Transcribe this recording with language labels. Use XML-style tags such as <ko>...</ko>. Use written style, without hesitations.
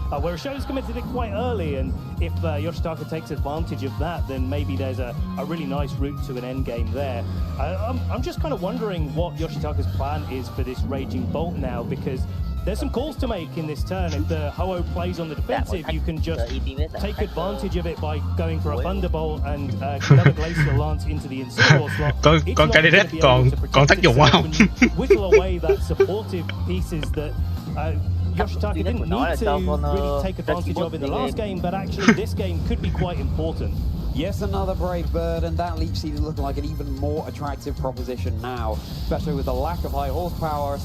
<en>Whereas Sho's committed it quite early, and if Yoshitaka takes advantage of that, then maybe there's a really nice route to an end game there. I'm just kind of wondering what Yoshitaka's plan is for this Raging Bolt now, because there's some calls to make in this turn. If the Ho-Oh plays on the defensive, you can just take advantage of it by going for a Thunderbolt and another Glacial Lance into the Incineroar slot.</en> <vi>Con Calyrex còn tác dụng không?</vi> <en>Whittle away that supportive pieces that Yoshitaka didn't need to really take advantage of in the last game, but actually this game could be quite important. Yes, another Brave Bird, and that Leech Seed is looking like an even more attractive proposition now, especially with the lack of high horsepower.</en>